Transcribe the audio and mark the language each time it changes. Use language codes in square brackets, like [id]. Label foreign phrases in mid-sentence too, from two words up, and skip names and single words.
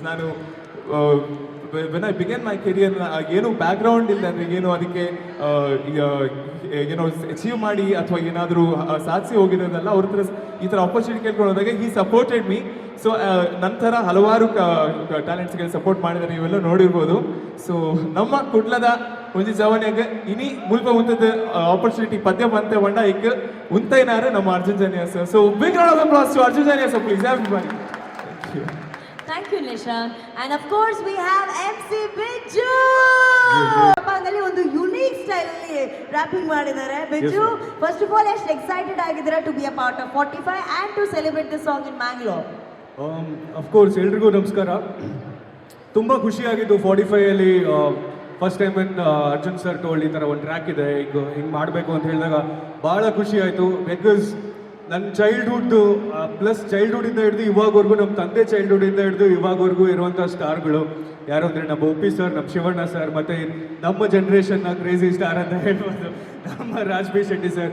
[kn] ನಾನು [en] when I began my career [kn] ಏನು ಬ್ಯಾಕ್ಗ್ರೌಂಡ್ ಇಲ್ಲ ಅಂದರೆ ಏನು ಅದಕ್ಕೆ ಏನೋ ಅಚೀವ್ ಮಾಡಿ ಅಥವಾ ಏನಾದರೂ ಸಾಧಿಸಿ ಹೋಗಿರೋದಲ್ಲ. ಅವ್ರ ಹತ್ರ ಈ ಥರ ಆಪರ್ಚುನಿಟಿ ಕೇಳ್ಕೊಳ್ಳೋದಾಗ [en] he supported me. [kn] ಸೊ ನಂತರ ಹಲವಾರು ಟ್ಯಾಲೆಂಟ್ಸ್ಗೆ ಸಪೋರ್ಟ್ ಮಾಡಿದರೆ ನೀವೆಲ್ಲ ನೋಡಿರ್ಬೋದು. [tcy] ಸೊ ನಮ್ಮ ಕುಡ್ಲದ ಒಂಜಿ ಜವನ್ಯಾಗ ಇನಿ ಮುಲ್ಪ ಉಂತದ ಆಪರ್ಚುನಿಟಿ ಪದ್ಯ ಬಂತೆ ಬಂಡ ಈಗ ಉಂತೈನಾರು ನಮ್ಮ ಅರ್ಜುನ್ ಜನ್ಯ ಸರ್. [en] so big round of applause to Arjun Janya sir, please everybody. thank you. Thank you, Nishan. And of course, we have MC Biju. [kn] ಅಲ್ಲಿ ಒಂದು ಯುನೀಕ್ ಸ್ಟೈಲ್ ಅಲ್ಲಿ ರ್ಯಾಪಿಂಗ್ ಮಾಡಿದ್ದಾರೆ. [en] ಬಿಜು, first of all [kn] ಎಷ್ಟು ಎಕ್ಸೈಟೆಡ್ ಆಗಿದ್ದೀರಾ [en] to be a part of 45 and to celebrate this song in Mangalore? [kn] ಅಫ್ಕೋರ್ಸ್ ಎಲ್ರಿಗೂ ನಮಸ್ಕಾರ. ತುಂಬ ಖುಷಿಯಾಗಿದ್ದು 45ಅಲ್ಲಿ [en] first time [kn] ಅರ್ಜುನ್ ಸರ್ ಟೋಲ್ಡ್ ಈ ಥರ ಒಂದು ಟ್ರ್ಯಾಕ್ ಇದೆ, ಈಗ ಹಿಂಗೆ ಮಾಡಬೇಕು ಅಂತ ಹೇಳಿದಾಗ ಭಾಳ ಖುಷಿ ಆಯಿತು. ಬಿಕಾಸ್ ನನ್ನ [en] childhood plus [kn] ಚೈಲ್ಡ್ಹುಡ್ಡಿಂದ ಹಿಡಿದು ಇವಾಗವರೆಗೂ, ನಮ್ಮ ತಂದೆ ಚೈಲ್ಡ್ಹುಡ್ಡಿಂದ ಹಿಡಿದು ಇವಾಗವರೆಗೂ ಇರುವಂಥ ಸ್ಟಾರ್ಗಳು ಯಾರು ಅಂದರೆ ನಮ್ಮ ಒಪ್ಪಿ ಸರ್, ನಮ್ಮ ಶಿವಣ್ಣ ಸರ್, ಮತ್ತು ನಮ್ಮ ಜನ್ರೇಷನ್ನ ಕ್ರೇಜಿ ಸ್ಟಾರ್ ಅಂತ ಹೇಳ್ಬೋದು ನಮ್ಮ ರಾಜ್ಬಿ ಶೆಟ್ಟಿ ಸರ್.